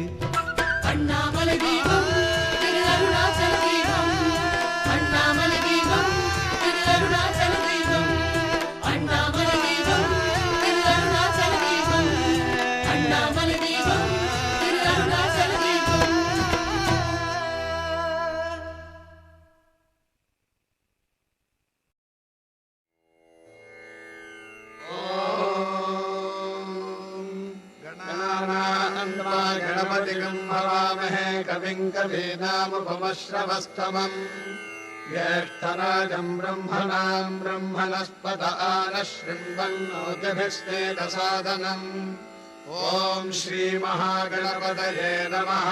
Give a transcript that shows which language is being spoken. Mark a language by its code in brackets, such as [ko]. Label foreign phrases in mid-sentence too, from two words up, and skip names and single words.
[ta] அண்ணாமலை தீபம் திரு அருணாச்சல தீபம். அண்ணாமலை தீபம் திரு அருணாச்சல தீபம். அண்ணாமலை தீபம் திரு அருணாச்சல தீபம். அண்ணாமலை தீபம் திரு அருணாச்சல தீபம். [sa] गणपतिगं हवामहे कविं कवीनामुपमश्रवस्तमम् ज्येष्ठराजं ब्रह्मणां ब्रह्मणस्पत आनशृण्वन्नोतिभिस्तेजसादनम् ॐ श्रीमहागणपतये नमः।